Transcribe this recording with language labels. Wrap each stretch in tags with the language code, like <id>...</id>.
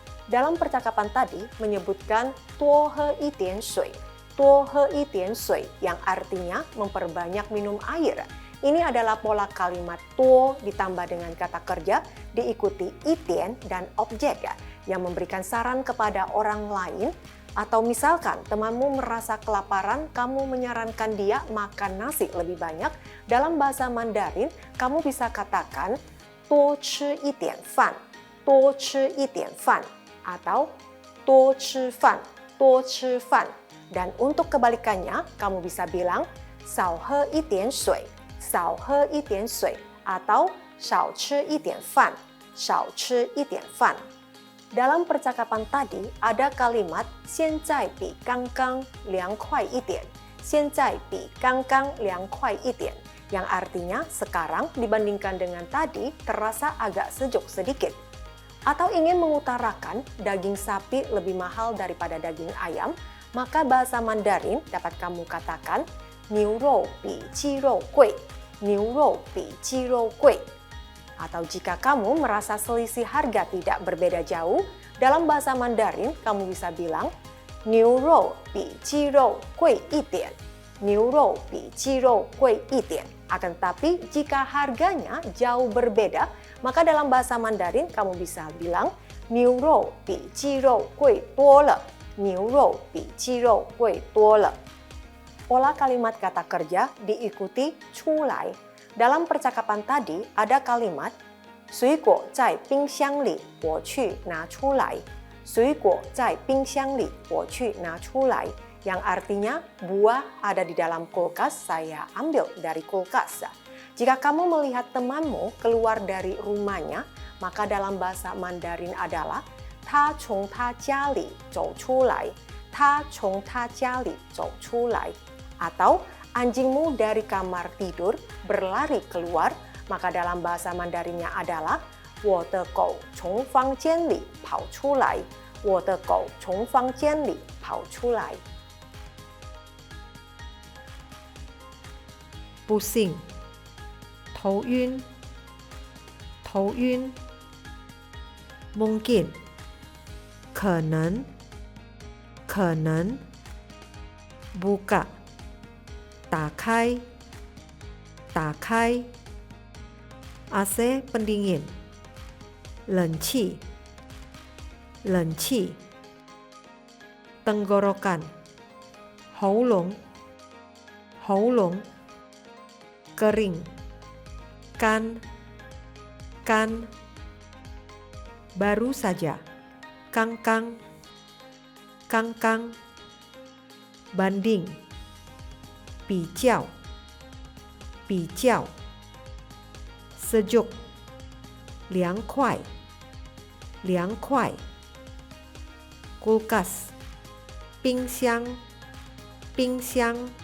<id>Dalam percakapan tadi menyebutkan</id> <zh>多喝一点水，多喝一点水</zh> <id>yang artinya memperbanyak minum air. Ini adalah pola kalimat tuo ditambah dengan kata kerja diikuti itian dan objek yang memberikan saran kepada orang lain. Atau misalkan temanmu merasa kelaparan, kamu menyarankan dia makan nasi lebih banyak. Dalam bahasa Mandarin, kamu bisa katakan</id> <zh>多吃一点饭，多吃一点饭</zh> <id>atau</id> <zh>多吃饭，多吃饭.</zh> <id>Dan untuk kebalikannya, kamu bisa bilang</id> <zh>少喝一点水，少喝一点水</zh> <id>atau</id> <zh>少吃一点饭，少吃一点饭.</zh> <id>Dalam percakapan tadi ada kalimat</id> <zh>现在比刚刚凉快一点，现在比刚刚凉快一点,</zh> <id>yang artinya sekarang dibandingkan dengan tadi terasa agak sejuk sedikit. Atau ingin mengutarakan daging sapi lebih mahal daripada daging ayam, maka bahasa Mandarin dapat kamu katakan</id> <zh>牛肉比鸡肉贵，牛肉比鸡肉贵.</zh> <id>Atau jika kamu merasa selisih harga tidak berbeda jauh, dalam bahasa Mandarin kamu bisa bilang</id> <zh>牛肉比鸡肉贵一点，牛肉比鸡肉贵一点.</zh> <id>Akan tetapi jika harganya jauh berbeda, maka dalam bahasa Mandarin kamu bisa bilang</id> <zh>牛肉比鸡肉贵多了，牛肉比鸡肉贵多了.</zh> <id>Pola kalimat kata kerja diikuti 出来. Dalam percakapan tadi ada kalimat</id> <zh>水果在冰箱里，我去拿出来。水果在冰箱里，我去拿出来.</zh> <id>Yang artinya buah ada di dalam kulkas, saya ambil dari kulkas. Jika kamu melihat temanmu keluar dari rumahnya, maka dalam bahasa Mandarin adalah</id> <zh>他从他家里走出来，他从他家里走出来.</zh> <id>Atau anjingmu dari kamar tidur berlari keluar, maka dalam bahasa Mandarinnya adalah</id> <zh>我的狗从房间里跑出来，我的狗从房间里跑出来. pusing, 头晕，头晕。 mungkin, 可能，可能。 buka, 打开，打开。 AC pendingin, 冷气，冷气。 tenggorokan, 喉咙，喉咙。 kering, 干，干。 baru saja, 刚刚，刚刚。 banding, 比较，比较。 sejuk, 凉快，凉快。 kulkas, 冰箱，冰箱。</zh>